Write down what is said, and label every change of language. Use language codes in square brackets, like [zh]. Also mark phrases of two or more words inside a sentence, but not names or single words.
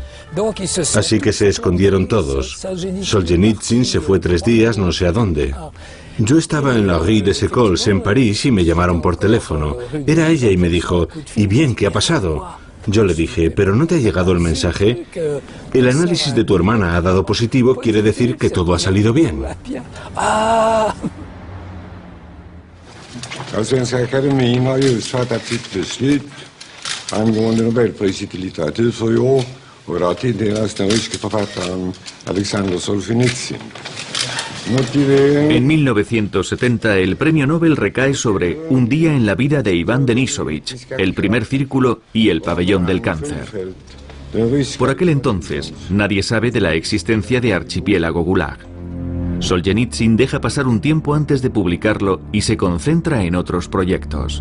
[es] Así que se escondieron todos. Solzhenitsyn se fue 3 días no sé a dónde. Yo estaba en la Rue des Écoles en París y me llamaron por teléfono. Era ella y me dijo: ¿y bien, qué ha pasado? Yo le dije: ¿pero no te ha llegado el mensaje? El análisis de tu hermana ha dado positivo, quiere decir que todo ha salido bien. [sv] Svenska Akademin har just fattat sitt beslut angående Nobelpriset i litteratur för i år, och det har tilldelats den ryske författaren Alexander Solzhenitsyn. [es] En 1970 el premio Nobel recae sobre Un día en la vida de Iván Denisovich, El primer círculo y El pabellón del cáncer. Por aquel entonces, nadie sabe de la existencia de Archipiélago Gulag. Solzhenitsyn deja pasar un tiempo antes de publicarlo y se concentra en otros proyectos.